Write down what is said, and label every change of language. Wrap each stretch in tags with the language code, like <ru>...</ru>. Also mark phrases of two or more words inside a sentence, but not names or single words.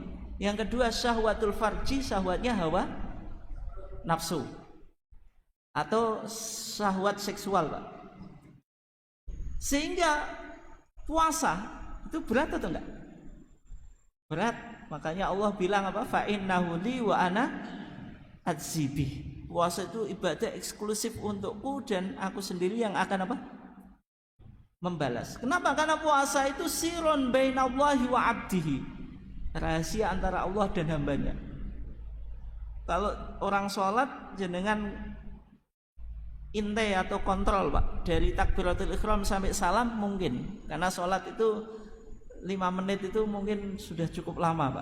<id>Yang kedua</id> <ar>شهوة الفرج,</ar> <id>syahwatnya hawa nafsu atau syahwat seksual Pak. Sehingga puasa itu berat atau enggak? Berat. Makanya Allah bilang apa?</id> <ar>فإنه لي وأنا أجزي به.</ar> <id>Puasa itu ibadah eksklusif untukku dan aku sendiri yang akan apa? Membalas. Kenapa? Karena puasa itu</id> <ar>سر بين الله وعبده,</ar> <id>rahasia antara Allah dan hambanya. Kalau orang sholat jenengan intai atau kontrol Pak, dari</id> <ar>تكبيرة الإحرام</ar> <id>sampai salam mungkin, karena sholat itu 5 menit itu mungkin sudah cukup lama Pak.</id>